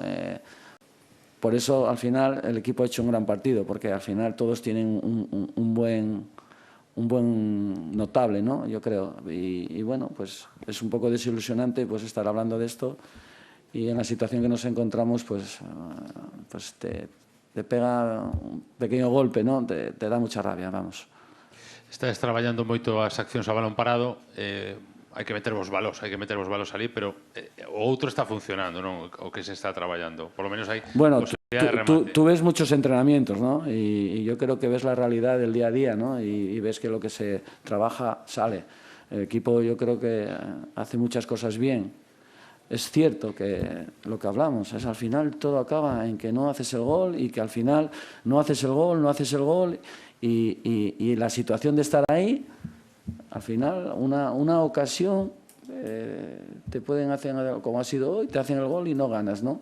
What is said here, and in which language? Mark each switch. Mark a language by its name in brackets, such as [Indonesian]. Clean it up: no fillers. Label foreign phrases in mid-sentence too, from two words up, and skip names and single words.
[Spanish] Por eso al final el equipo ha hecho un gran partido, porque al final todos tienen un buen notable, ¿no? Yo creo. Y bueno, pues es un poco desilusionante pues estar hablando de esto y en la situación que nos encontramos pues te pega un pequeño golpe, ¿no? Te da mucha rabia, vamos. [Galician] Estás traballando moito as accións a balón parado, hai que meter vos balos ali, pero o outro está funcionando, non? O que se está traballando. [Spanish] Por lo menos hai posibilidad de remate. Tú ves muchos entrenamientos, ¿no? Y yo creo que ves la realidad del día a día, ¿no? Y ves que lo que se trabaja sale. El equipo yo creo que hace muchas cosas bien. Es cierto que lo que hablamos es al final todo acaba en que no haces el gol y que al final no haces el gol y la situación de estar ahí, al final una ocasión te pueden hacer, como ha sido hoy, te hacen el gol y no ganas, ¿no?